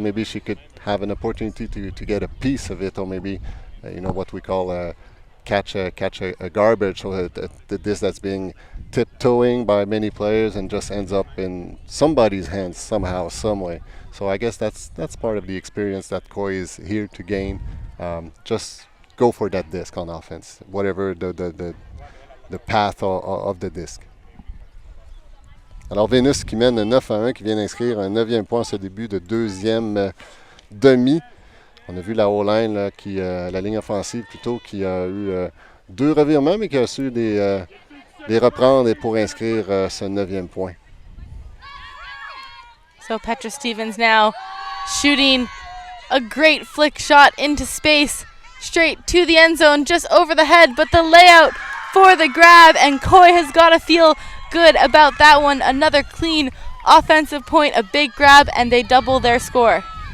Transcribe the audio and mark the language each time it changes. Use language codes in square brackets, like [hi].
[en] So maybe she could have an opportunity to get a piece of it, or maybe what we call catch a garbage, so the disc that's being tiptoeing by many players and just ends up in somebody's hands somehow, some way. So I guess that's part of the experience that Coy is here to gain. Just go for that disc on offense, whatever the path of the disc. [fr] Alors Venus qui mène 9-1, qui vient d'inscrire un 9e point en ce début de 2e demi. On a vu la O-line, la ligne offensive plutôt, qui a eu 2 revirements, mais qui a su les reprendre et pour inscrire ce 9e point. [en] So Petra Stevens now shooting a great flick shot into space, straight to the end zone, just over the head, but the layout for the grab, and Coy has got to feel good about that one. Another clean offensive point, a big grab, and they double their score.